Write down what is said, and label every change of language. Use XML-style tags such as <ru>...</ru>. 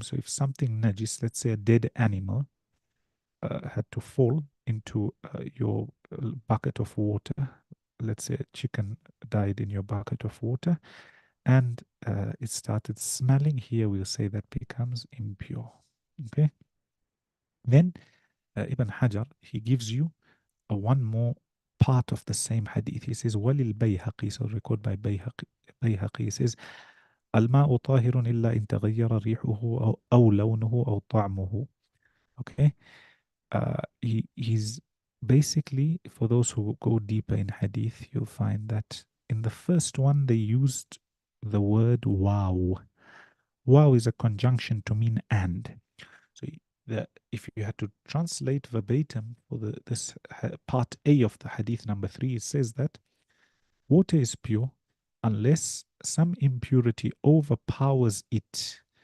<en>So if something najis, let's say a dead animal, had to fall into your bucket of water, let's say a chicken died in your bucket of water, and it started smelling, here we'll say that becomes impure. Okay. Then Ibn Hajar, he gives you one more part of the same hadith. He says, Walil Bayhaqi, so record by Bayhaqi. Bayhaqi says,</en> <ar>الماء طاهر إلا إن تغير ريحه أو لونه أو طعمه.</ar> <en>Okay. He's basically, for those who go deeper in hadith, you'll find that in the first one they used the word wow. Wow is a conjunction to mean and. So if you had to translate verbatim for this part A of the hadith number 3, it says that water is pure unless some impurity overpowers it.</en>